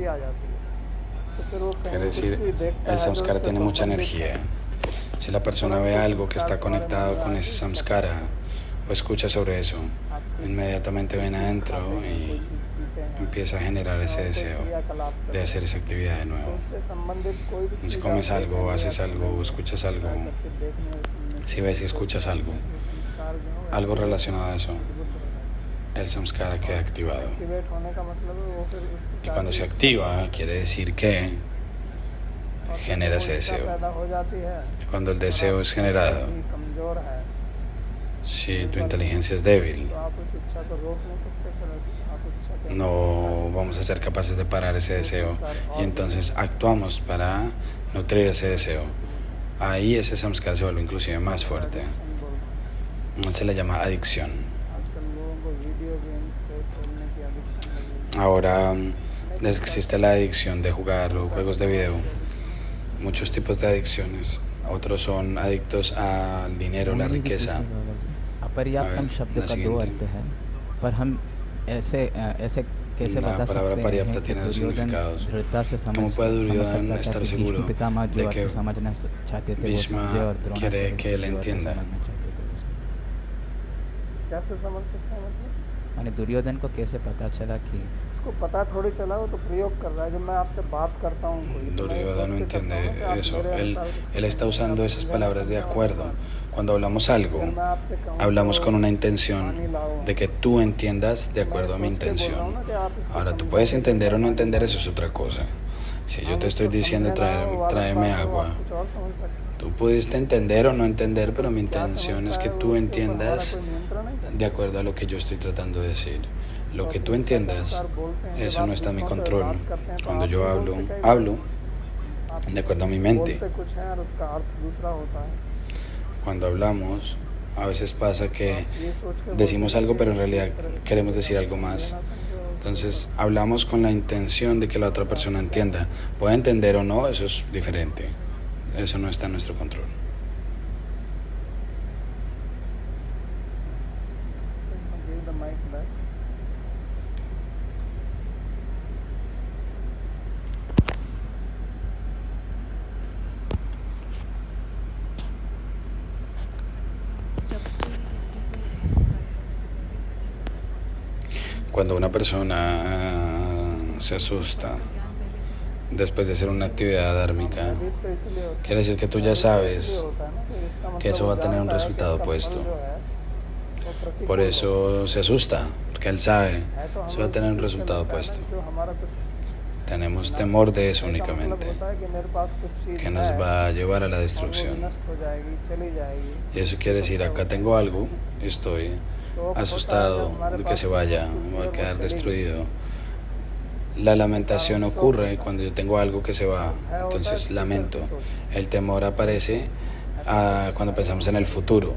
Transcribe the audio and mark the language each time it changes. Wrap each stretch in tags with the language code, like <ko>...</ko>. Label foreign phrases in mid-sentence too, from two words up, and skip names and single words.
<es>Quiere decir, el samskara tiene mucha energía. Si la persona ve algo que está conectado con ese samskara o escucha sobre eso, inmediatamente ven adentro y empieza a generar ese deseo</es> <hi>क्रियाकलाप</hi> <es>de</es> <hi>करें,</hi> <es>hacer esa actividad de</es> <hi>तो</hi> <es>nuevo.</es> <hi>उससे संबंधित कोई भी</hi> <es>Si</es> <hi>चीज़</hi> <es>comes</es> <hi>आप</hi> <es>algo,</es> <hi>देखेंगे</hi> <es>haces</es> <hi>या</hi> <es>algo,</es> <hi>सुनेंगे,</hi> <es>escuchas algo,</es> <hi>करके देखने और सुनने</hi> <es>si</es> <hi>से</hi> <es>ves y escuchas algo,</es> <hi>वो संस्कार जो है</hi> <es>algo relacionado a eso,</es> <hi>उद्बुद्ध हो जाता</hi> <es>el samskara queda</es> <hi>है।</hi> <es>activado.</es> <hi>एक्टिवेट होने का मतलब है वो फिर उस</hi> <es>Y</es> <hi>प्रकार</hi> <es>cuando</es> <hi>की</hi> <es>se activa, quiere decir que</es> <hi>और</hi> <es>genera</es> <hi>वो</hi> <es>ese</es> <hi>इच्छा</hi> <es>deseo.</es> <hi>पैदा हो जाती है</hi> <es>Y cuando el</es> <hi>और</hi> <es>deseo es</es> <hi>आपकी</hi> <es>generado,</es> <hi>बुद्धि कमजोर है</hi> <es>si tu inteligencia es débil,</es> <hi>तो आप उस इच्छा को रोक नहीं सकते, फिर आप इच्छा के</hi> <es>no vamos a ser capaces de parar ese deseo. Y entonces actuamos para nutrir ese deseo. Ahí ese samskara se vuelve inclusive más fuerte. Se le llama adicción.</es> <hi>आजकल लोगों को</hi> <en>video game</en> <hi>पे खेलने की एडिक्शन लगी है।</hi> <es>Ahora existe la adicción de jugar juegos de video. Muchos tipos de adicciones. Otros son adictos al dinero, la</es> <hi>मुरली जी</hi> <es>riqueza.</es> <hi>पूछे बाबा जी, अपर्याप्तम</hi> <es>ver,</es> <hi>शब्द</hi> <es>la</es> <hi>का दो</hi> <es>siguiente.</es> <hi>अर्थ है, पर हम ऐसे कैसे</hi> <es>La</es> <hi>बता</hi> <es>palabra</es> <hi>सकते हैं</hi> <es>paryapta</es> <hi>कि</hi> <es>tiene dos</es> <hi>दुर्योधन</hi> <es>significados.</es> <hi>दृढ़ता से</hi> <es>¿Cómo puede</es> <hi>समझ</hi> <es>Duryodhan</es> <hi>सकता था</hi> <es>estar</es> <hi>कि</hi> <es>seguro</es> <hi>भीष्म पितामह जो</hi> <es>de que</es> <hi>अर्थ समझना चाहते थे वो</hi> <es>Bhishma</es> <hi>समझे और</hi> <es>quiere</es> <hi>द्रोणाचार्य</hi> <es>que él</es> <hi>जो अर्थ</hi> <es>entienda?</es> <hi>समझना चाहते थे वो समझे? कैसे समझ सकते हैं मतलब माने दुर्योधन को कैसे पता चला कि उसको पता थोड़ी चला, वो तो प्रयोग कर रहा है। जब मैं आपसे बात करता हूँ कोई तो मैं</hi> <es>Duryodhana no</es> <hi>सोच के करता हूँ</hi> <es>entiende</es> <hi>कि आप</hi> <es>eso.</es> <hi>मेरे</hi> <es>Él,</es> <hi>अनुसार उसको</hi> <es>él está</es> <hi>समझें,</hi> <es>usando</es> <hi>आप</hi> <es>esas</es> <hi>समझें,</hi> <es>palabras de</es> <hi>समझें,</hi> <es>acuerdo.</es> <hi>और</hi> <es>Cuando hablamos algo,</es> <hi>अगर मैं आपसे कहूँ</hi> <es>hablamos</es> <hi>तो</hi> <es>con una intención</es> <hi>पानी लाओ,</hi> <es>de que tú entiendas de acuerdo a mi</es> <hi>मैं सोच के बोल रहा हूँ</hi> <es>intención.</es> <hi>ना कि आप इसको</hi> <es>Ahora, tú</es> <hi>समझें,</hi> <es>puedes</es> <hi>तो</hi> <es>entender o no</es> <hi>पानी</hi> <es>entender,</es> <hi>लाओ।</hi> <es>eso es otra cosa. Si yo</es> <hi>हम</hi> <es>te estoy</es> <hi>इसको</hi> <es>diciendo</es> <hi>समझे ना हो, वो अलग</hi> <es>tráeme</es> <hi>बात है, वो</hi> <es>agua,</es> <hi>आप कुछ और समझ सकते हैं।</hi> <es>tú pudiste entender o no entender, pero mi</es> <hi>क्या</hi> <es>intención es</es> <hi>समझता</hi> <es>que</es> <hi>है वो,</hi> <es>tú</es> <hi>उसके ऊपर हमारा</hi> <es>entiendas</es> <hi>कोई नियंत्रण नहीं।</hi> <es>de acuerdo a lo que yo estoy tratando de decir. Lo que tú</es> <hi>और इच्छा के</hi> <es>entiendas,</es> <hi>अनुसार बोलते हैं, जब</hi> <es>eso</es> <hi>आप</hi> <es>no está en mi</es> <hi>दूसरों से</hi> <es>control.</es> <hi>बात करते हैं तो</hi> <es>Cuando</es> <hi>आप</hi> <es>yo</es> <hi>बोलते</hi> <es>hablo,</es> <hi>कई</hi> <es>hablo</es> <hi>आप</hi> <es>de acuerdo a mi mente.</es> <hi>बोलते कुछ है और उसका अर्थ दूसरा होता है।</hi> <es>Cuando hablamos, a veces pasa</es> <hi>तो</hi> <es>que</es> <hi>आप ये सोच के</hi> <es>decimos</es> <hi>बोलते</hi> <es>algo,</es> <hi>हैं</hi> <es>pero en</es> <hi>कि</hi> <es>realidad</es> <hi>इस तरह से</hi> <es>queremos decir</es> <hi>आप</hi> <es>algo</es> <hi>समझे</hi> <es>más.</es> <hi>ना समझे,</hi> <es>Entonces, hablamos con la intención de que la otra persona entienda. Puede entender o no, eso es diferente. Eso no está en nuestro control.</es> <en>give the mic back.</en> <es>Cuando una persona se asusta después de hacer una actividad dármica,</es> <hi>भयभीत तो इसलिए होता</hi> <es>quiere decir que tú</es> <hi>है,</hi> <es>ya</es> <hi>भयभीत</hi> <es>sabes</es> <hi>इसलिए होता है ना कि इसका</hi> <es>que eso</es> <hi>मतलब</hi> <es>va</es> <hi>वो</hi> <es>a tener un</es> <hi>जानता है कि</hi> <es>resultado</es> <hi>इसका</hi> <es>opuesto.</es> <hi>फल जो है वो प्रतिकूल</hi> <es>Por</es> <hi>होगा।</hi> <es>eso se asusta, porque él sabe,</es> <hi>है तो</hi> <es>eso</es> <hi>हमें</hi> <es>va a tener un</es> <hi>उसी चीज़ से</hi> <es>resultado</es> <hi>लगता है</hi> <es>opuesto.</es> <hi>ना, जो हमारा कुछ</hi> <es>Tenemos temor de eso</es> <hi>का मतलब</hi> <es>únicamente,</es> <hi>होता है कि मेरे पास कुछ चीज़</hi> <es>que nos</es> <hi>है</hi> <es>va a llevar a la</es> <hi>और वो</hi> <es>destrucción.</es> <hi>विनष्ट हो जाएगी, चली जाएगी।</hi> <es>Y eso quiere decir, acá tengo algo, estoy</es> <hi>तो होता है</hi> <es>asustado</es> <hi>जब हमारे</hi> <es>de que</es> <hi>पास</hi> <es>se</es> <hi>कुछ</hi> <es>vaya,</es> <hi>चीज़</hi> <es>va</es> <hi>है,</hi> <es>a</es> <hi>वो</hi> <es>quedar</es> <hi>चली गई।</hi> <es>destruido. La lamentación ocurre cuando yo tengo algo que se va, entonces lamento. El temor aparece cuando pensamos en el futuro.</es>